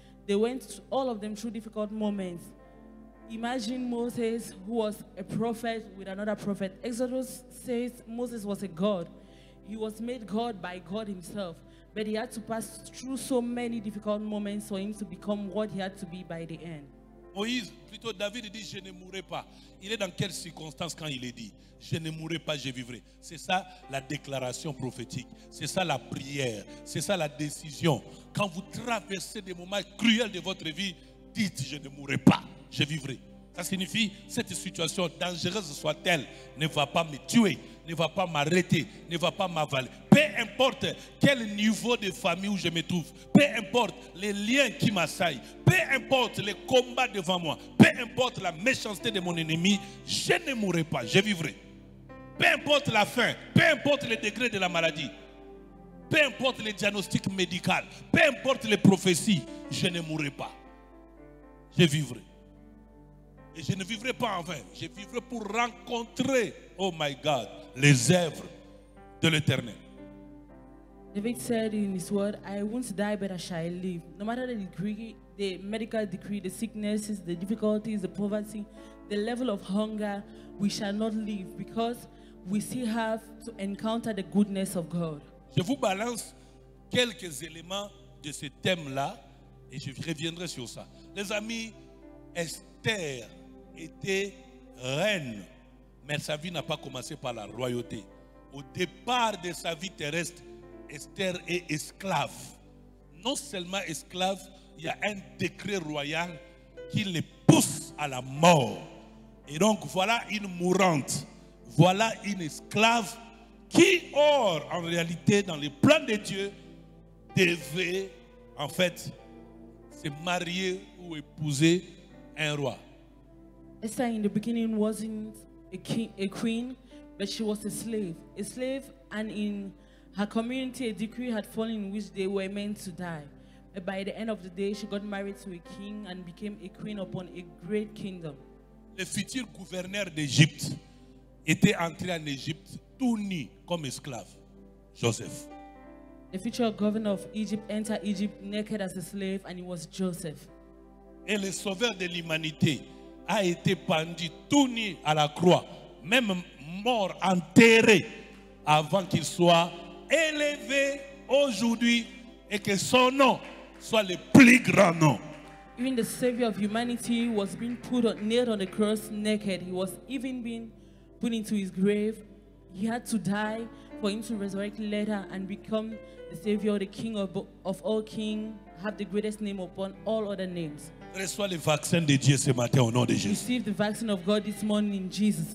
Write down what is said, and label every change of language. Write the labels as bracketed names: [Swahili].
[English] They went, all of them, through difficult moments. Imagine Moses, who was a prophet with another prophet. Exodus says Moses was a god. He was made God by God himself. But he had to pass through so many difficult moments for him to become what he had to be by the end. [French] Moïse, plutôt David dit, je ne mourrai pas. Il est dans quelles circonstances quand il est dit, je ne mourrai pas, je vivrai. C'est ça la déclaration prophétique. C'est ça la prière. C'est ça la décision. Quand vous traversez des moments cruels de votre vie, dites, je ne mourrai pas, je vivrai. Ça signifie, cette situation, dangereuse soit-elle, ne va pas me tuer, ne va pas m'arrêter, ne va pas m'avaler. Peu importe quel niveau de famille où je me trouve, peu importe les liens qui m'assaillent, peu importe les combats devant moi, peu importe la méchanceté de mon ennemi, je ne mourrai pas, je vivrai. Peu importe la faim, peu importe le degré de la maladie, peu importe les diagnostics médicaux, peu importe les prophéties, je ne mourrai pas, je vivrai. Et je ne vivrai pas en vain. Je vivrai pour rencontrer, [English] oh my God, [French] les œuvres de l'Éternel. [English] David said in his word, I won't die, but I shall live. No matter the degree, the medical decree, the sicknesses, the difficulties, the poverty, the level of hunger, we shall not live because we still have to encounter the goodness of God. [French] Je vous balance quelques éléments de ce thème-là et je reviendrai sur ça. Les amis, Esther était reine, mais sa vie n'a pas commencé par la royauté. Au départ de sa vie terrestre, Esther est esclave. Non seulement esclave, il y a un décret royal qui le pousse à la mort. Et donc voilà une mourante, voilà une esclave qui, or, en réalité, dans les plans de Dieu, devait en fait se marier ou épouser un roi. [English] Esther in the beginning wasn't a queen, but she was a slave. A slave, and in her community, a decree had fallen in which they were meant to die. But by the end of the day, she got married to a king and became a queen upon a great kingdom. [French] Le futur gouverneur d'Égypte était entré en Égypte tout nu comme esclave, Joseph. [English] The future governor of Egypt entered Egypt naked as a slave, and it was Joseph. [French] Et le sauveur de l'humanité a été pendu tout nu à la croix, même mort, enterré, avant qu'il soit élevé aujourd'hui et que son nom soit le plus grand nom. [English] Even the Savior of humanity was being nailed on the cross naked. He was even being put into his grave. He had to die for him to resurrect later and become the Savior, the King of all kings, have the greatest name upon all other names. [French] Reçois le vaccin de Dieu ce matin au nom de Jésus. [English] Receive the vaccine of God this morning in Jesus'